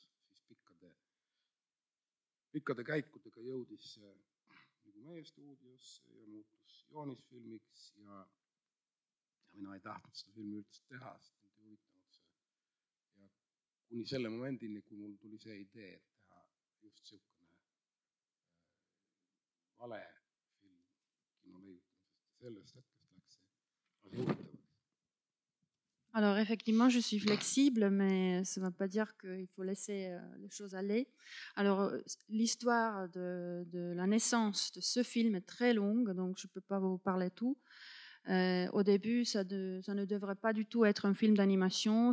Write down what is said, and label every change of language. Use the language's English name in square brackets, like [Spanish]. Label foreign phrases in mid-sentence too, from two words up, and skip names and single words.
[Estonian] Siis pikkade käikudega jõudis nagu meie stuudiosse ja muutus joonisfilmiks ja mina ei tahtnud seda filmi üldse teha, sest mind ei huvitanud see. Ja kuni selle momendini, kui mul tuli see idee, et teha just siukene vale film kino leiutamisest ja sellest hetkest läks see asi huvitavaks. [French] Alors effectivement, je suis flexible, mais ça ne veut pas dire qu'il faut laisser les choses aller. Alors l'histoire de la naissance de ce film est très longue, donc je ne peux pas vous parler tout. Au début, ça ne devrait pas du tout être un film d'animation.